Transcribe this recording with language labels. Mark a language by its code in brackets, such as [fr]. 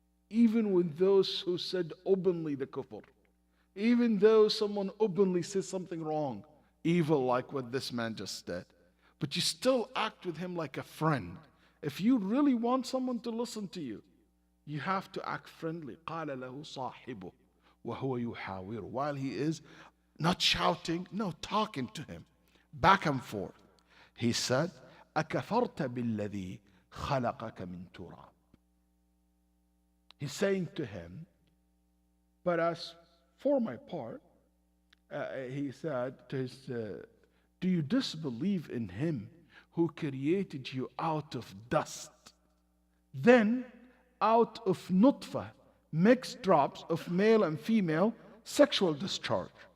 [en] Even with those who said openly the kufr. Even though someone openly says something wrong, evil like what this man just did. But you still act with him like a friend. If you really want someone to listen to you, you have to act friendly. [ar] قال له صاحبه وهو يحاور. [en] While he is not shouting, no, talking to him. Back and forth. He said, [ar] أكفرت بالذي خلقك من تراب. [en] He's saying to him, but as for my part, he said to his, do you disbelieve in him who created you out of dust? Then out of nutfa, mixed drops of male and female sexual discharge.